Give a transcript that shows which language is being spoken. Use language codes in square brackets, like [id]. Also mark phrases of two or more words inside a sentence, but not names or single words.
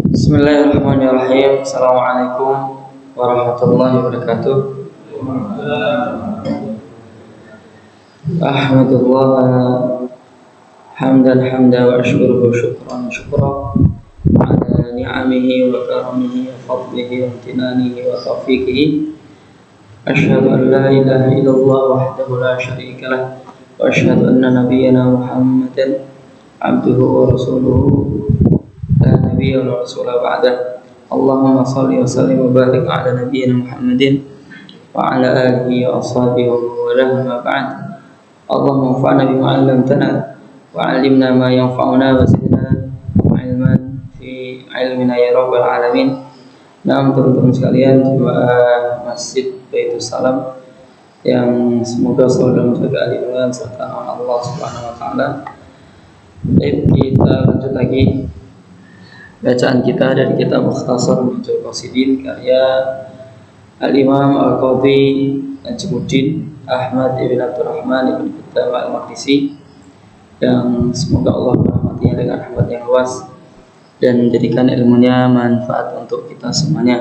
[ar] بسم الله الرحمن الرحيم. السلام عليكم ورحمة الله وبركاته. أحمد الله حمدا وأشكره شكرا على نعمه وكرمه وفضله وامتنانه وتوفيقه. أشهد أن لا إله إلا الله وحده لا شريك له وأشهد أن نبينا محمدا عبده ورسوله لا نبي ولا رسول بعده. اللهم صل وسلم وبارك على نبينا محمد وعلى آله وأصحابه ومن ما بعد. اللهم انفعنا بما علمتنا وعلمنا ما ينفعنا وزدنا علما في علمنا يا رب العالمين. [id] Naam, teman-teman sekalian, jemaah Masjid Baitus Salam yang semoga selalu dalam jagaan lindungan serta Allah [ar] سبحانه وتعالى. [id] Baik, kita lanjut lagi bacaan kita dari kitab Mukhtasar Minhajul Qasidin karya Al-Imam Al-Qadhi Najmuddin Ahmad ibn Abdurrahman ibn Qutbah Al-Maqdisi, yang semoga Allah merahmatinya dengan rahmat yang luas dan menjadikan ilmunya manfaat untuk kita semuanya.